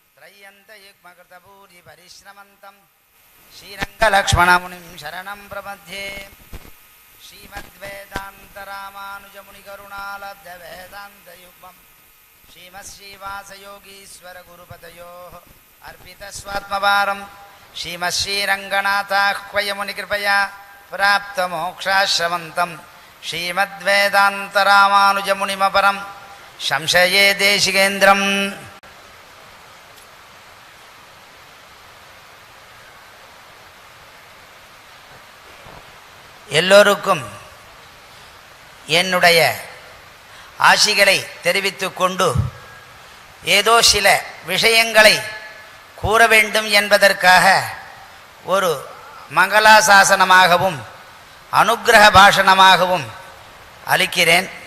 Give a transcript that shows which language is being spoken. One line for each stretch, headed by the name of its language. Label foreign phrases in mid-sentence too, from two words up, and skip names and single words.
Sanskrit: त्रय्यन्तयुग्मकृतभूरि परिश्रमन्तं श्रीरङ्गलक्ष्मणमुनिं शरणं प्रपद्ये श्रीमद्वेदान्तरामानुजमुनिकरुणालब्धवेदान्तयुग्मं श्रीमश्रीवासयोगीश्वरगुरुपदयोः अर्पितस्वात्मभारं श्रीमश्रीरङ्गनाथाह्वयमुनिकृपया प्राप्तमोक्षाश्रमन्तं श्रीमद्वेदान्तरामानुजमुनिमपरं संशये தேசிகேந்திரம்.
Tamil: எல்லோருக்கும் என்னுடைய ஆசிகளை தெரிவித்துக் கொண்டு ஏதோ சில விஷயங்களை கூற வேண்டும் என்பதற்காக ஒரு மங்களாசாசனமாகவும் அனுக்கிரக பாஷணமாகவும் அளிக்கிறேன்.